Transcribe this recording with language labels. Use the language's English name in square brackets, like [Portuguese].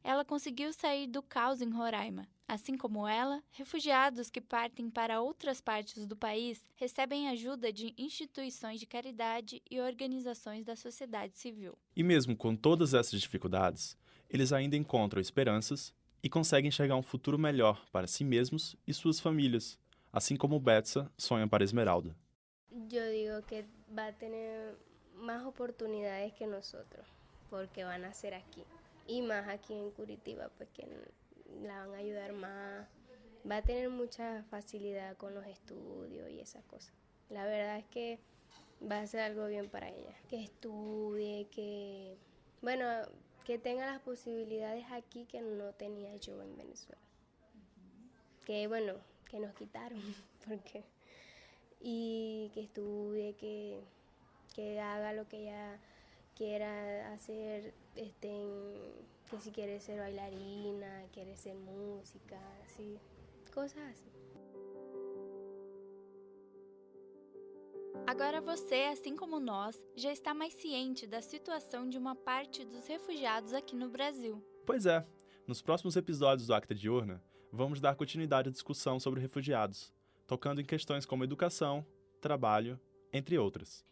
[Portuguese] Ela conseguiu sair do caos em Roraima. Assim como ela, refugiados que partem para outras partes do país recebem ajuda de instituições de caridade e organizações da sociedade civil. E mesmo com todas essas dificuldades, eles ainda encontram esperanças e conseguem enxergar um futuro melhor para si mesmos e suas famílias, assim como Betsa sonha para Esmeralda. [Spanish] Yo digo que va a tener más oportunidades que nosotros, porque van a ser aquí. Y más aquí en Curitiba, pues que la van a ayudar más. Va a tener mucha facilidad con los estudios y esas cosas. La verdad es que va a ser algo bien para ella. Que estudie, que tenga las posibilidades aquí que no tenía yo en Venezuela. Que nos quitaron, porque... Y que estudie, que haga lo que ella quiera hacer, que si quiere ser bailarina, quiere ser música, así, cosas así. [Portuguese] Agora você, assim como nós, já está mais ciente da situação de uma parte dos refugiados aqui no Brasil. Pois é, nos próximos episódios do Acta Diurna, vamos dar continuidade à discussão sobre refugiados, tocando em questões como educação, trabalho, entre outras.